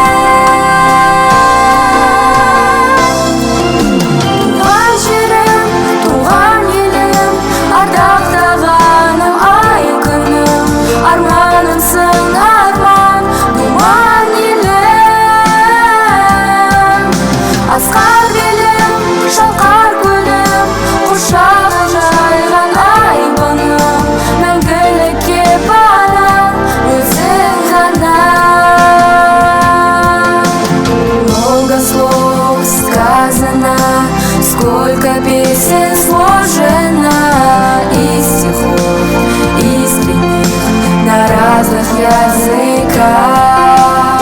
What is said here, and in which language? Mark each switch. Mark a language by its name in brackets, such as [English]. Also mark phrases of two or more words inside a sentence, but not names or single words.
[Kazakh] Туған жерім, туған елім, ардақтағаным ай күнім, арманымсың арман, туған елім. Асқар белім, шалқар көлім, құшағын жайған ай бұным, мәңгілікке барам өзің ғана. [Russian] Много слов сказано, сколько песен сложено, из стихов искренних на разных языках.